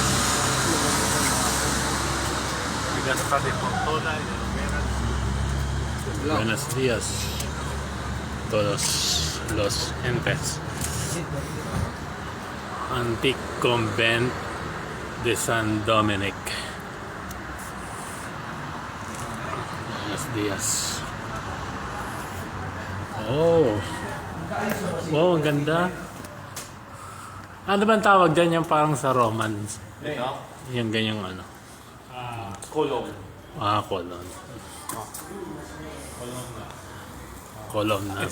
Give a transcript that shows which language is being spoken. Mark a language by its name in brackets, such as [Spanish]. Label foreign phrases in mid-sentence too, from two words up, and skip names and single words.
[Spanish] De Gaspar de Portola y de Lovera. Buenos días todos los entes. Antique Convent de San Dominic. Buenos días. [Filipino] Oh, wow, ang ganda. Ano ba ang tawag dyan? Yung parang sa Romans. Ito? Yung ganyang ano. Column. Colon. Column na.